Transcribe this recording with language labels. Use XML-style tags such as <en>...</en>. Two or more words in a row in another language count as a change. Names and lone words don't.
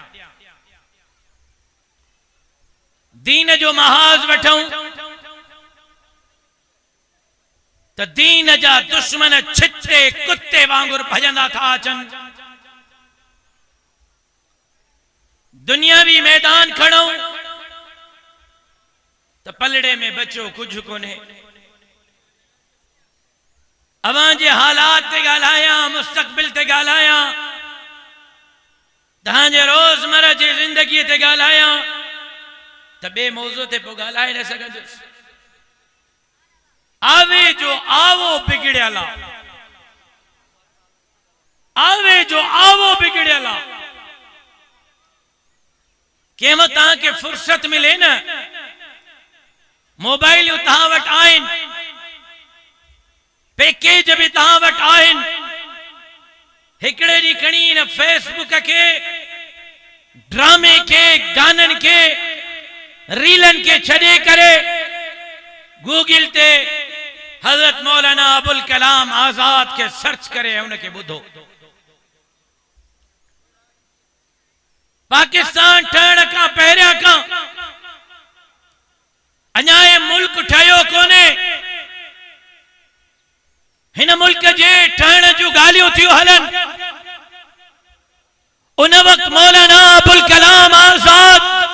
<sd>दीन जो महाज़ वठूं त दीन जा दुश्मन छिते कुत्ते वांगुरु भजंदा था अचनि दुनियावी मैदान खणो त पलड़े में बचो कुछ कोन्हे अवां जे हालात ते ॻाल्हायां मुस्तक़बिल ते ॻाल्हायां तव्हांजे रोज़मर्रा जी ज़िंदगीअ ते ॻाल्हायां त ॿिए मौज़ू ते पोइ ॻाल्हाए न सघंदुसि आवे जो आवो बिगड़ियल आवे जो आवो बिगड़ियल कंहिं वक़्तु तव्हांखे फुर्सत मिले न मोबाइलियूं तव्हां वटि आहिनि पैकेज बि तव्हां वटि आहिनि हिकिड़े ॾींहुं खणी हिन फेसबुक खे ड्रामे खे गाननि खे रीलन के छड़े करे गूगल ते हजरत मौलाना अबुल कलाम आजाद के सर्च करे उनके बुधो पाकिस्तान ठहण का पहिरियां का अञा ये मुल्क ठहियो कोने हिन मुल्क जे ठहण जूं ॻाल्हियूं थियूं हलन उन वक्त मौलाना अबुल कलाम आजाद</sd>